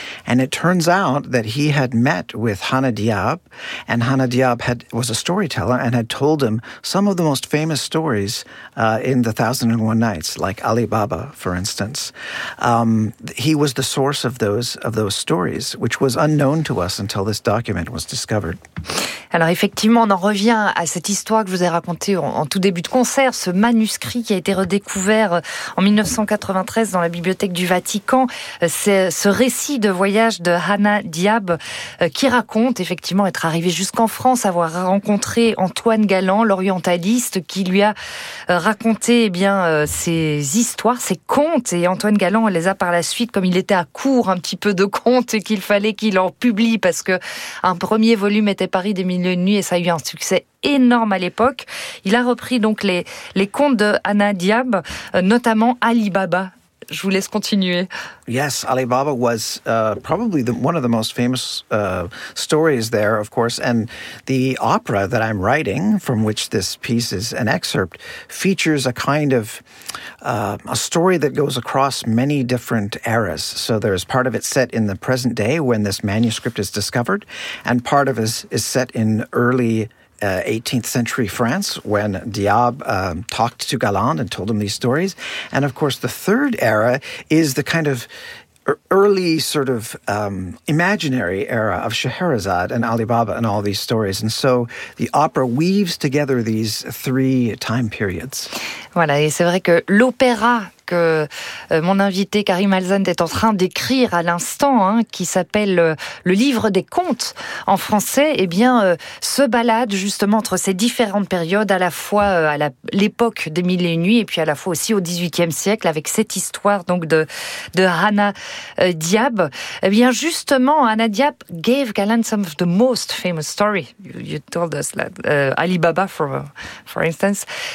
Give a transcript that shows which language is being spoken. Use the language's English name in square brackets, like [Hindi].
[English] And it turns out that he had met with Hanna Diab, and Hanna Diab was a storyteller and had told him some of the most famous stories in the 1001 Nights, like Ali Baba, for instance. He was the source of those stories, which was unknown to us until this document was discovered. [French] Alors effectivement, on en revient à cette histoire que je vous ai racontée en tout début de concert, ce manuscrit qui a été redécouvert en 1993 dans la bibliothèque du Vatican. C'est ce récit de voyage de Hanna Diab qui raconte effectivement être arrivé jusqu'en France, avoir rencontré Antoine Galland, l'orientaliste, qui lui a raconté ses histoires, ses contes. Et Antoine Galland les a par la suite, comme il était à court un petit peu de contes et qu'il fallait qu'il en publie parce que un premier volume était Paris des mille et une nuits et ça a eu un succès énorme à l'époque. Il a repris donc les contes de Hanna Diab, notamment Ali Baba. Je vous laisse continuer. [English] Yes, Ali Baba was probably one of the most famous stories there, of course. And the opera that I'm writing, from which this piece is an excerpt, features a kind of a story that goes across many different eras. So there's part of it set in the present day when this manuscript is discovered, and part of it is set in early 18th century France, when Diab talked to Galland and told him these stories. And of course, the third era is the kind of early sort of imaginary era of Scheherazade and Ali Baba and all these stories. And so the opera weaves together these three time periods. [French] Voilà, et c'est vrai que l'opéra que mon invité Karim Alzane est en train d'écrire à l'instant, hein, qui s'appelle Le Livre des Contes en français, se balade justement entre ces différentes périodes, à la fois l'époque des Mille et Une Nuits et puis à la fois aussi au XVIIIe siècle, avec cette histoire donc de Hanna Diab. [English] Justement, Hanna Diab gave Galland some of the most famous story. You told us that, Ali Baba, for instance.